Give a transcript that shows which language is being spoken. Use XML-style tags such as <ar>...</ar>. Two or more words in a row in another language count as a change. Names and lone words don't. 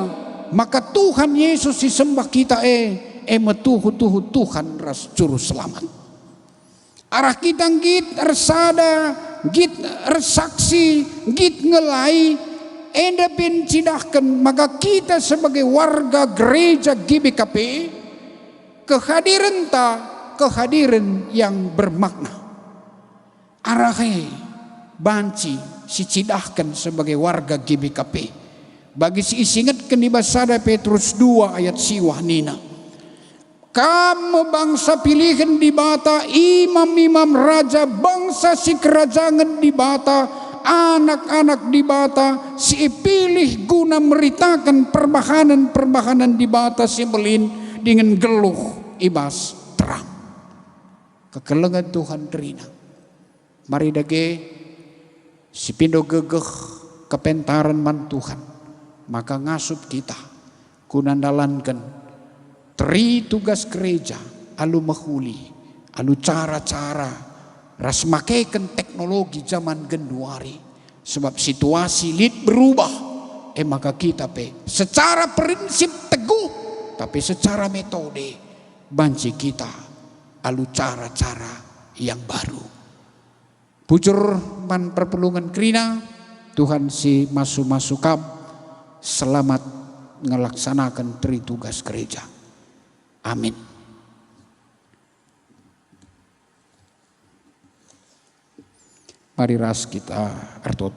<btx>Maka Tuhan Yesus disembah kita metuhu Tuhan ras juru selamat. Arah kita git resada, git resaksi, git ngelai enda pencidahkan,</btx> <id>maka kita sebagai warga gereja GBKP kehadiran yang bermakna.</id> <btx>Arahe banci si cidahkan</btx> <id>sebagai warga GBKP.</id> <btx>Bagi si isingatkan di Basada Petrus 2 ayat siwah nina. Kamu bangsa pilihan di bata, imam-imam raja, bangsa si kerajaan di bata, anak-anak di bata, si pilih guna meritakan perbahanan di bata si melin dengan geluh ibas terang. Kekelengan Tuhan terina. Mari dage si pindo gegeh kepentaran man Tuhan. Maka ngasup kita kunandalankan tri tugas gereja alu mahuli, alu cara-cara ras makaikan teknologi zaman genduari. Sebab situasi lid berubah.</btx> <id>Maka kita secara prinsip teguh, tapi secara metode</id> <btx>banci kita alu</btx> <id>cara-cara yang baru.</id> <btx>Bujur man perpelungan kerina Tuhan si masuk-masukam selamat ngelaksanakan tri tugas gereja. Amin. Mari ras kita artoto.</btx>